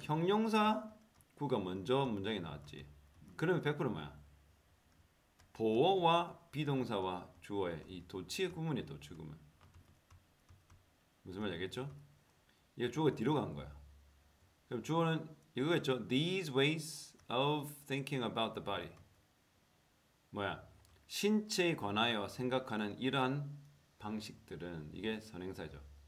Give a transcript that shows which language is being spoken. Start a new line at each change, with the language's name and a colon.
Korean: 형용사 구가 먼저 문장에 나왔지. 그러면 100% 뭐야? 보어와 비동사와 주어의 이 도치의 구문이 도치 구문. 무슨 말인지 알겠죠? 이게 주어가 뒤로 간 거야. 그럼 주어는 이거겠죠?
English: These ways of thinking about the body.
Korean: 뭐야? 신체에 관하여 생각하는 이러한 방식들은 이게 선행사죠.